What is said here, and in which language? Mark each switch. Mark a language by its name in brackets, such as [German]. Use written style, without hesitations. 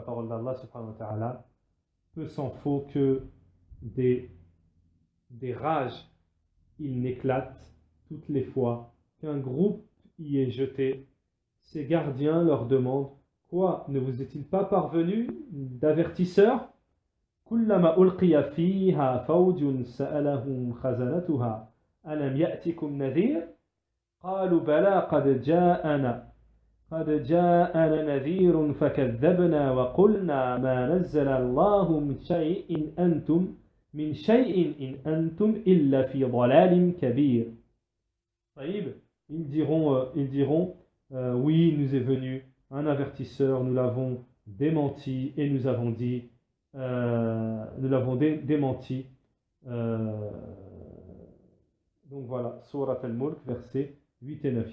[French] La parole d'Allah, subhanahu wa ta'ala, peu s'en faut que des rages, il n'éclate toutes les fois qu'un groupe y est jeté. Ces gardiens leur demandent: quoi, ne vous est-il pas parvenu d'avertisseurs? [Arabic] كلما ألقي فيها فوج سألهم خزنتها ألم يأتكم نذير قالوا بلى قد جاءنا نذير فكذبنا وقلنا ما نزل الله من شيء إن أنتم إلا في ضلال كبير. [French] Ils diront oui, nous est venu un avertisseur, nous l'avons démenti et nous l'avons démenti. Donc voilà, Surat Al-Mulk, verset 8 et 9.